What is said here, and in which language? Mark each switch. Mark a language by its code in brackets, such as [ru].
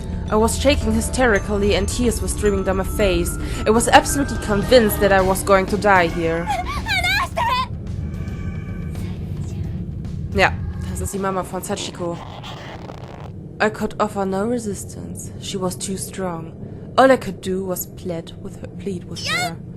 [en] I was shaking hysterically and tears were streaming down my face. I was absolutely convinced that I was going to die here. [de] Ja, das ist die Mama von Sachiko. [en] I could offer no resistance. She was too strong. All I could do was plead with her.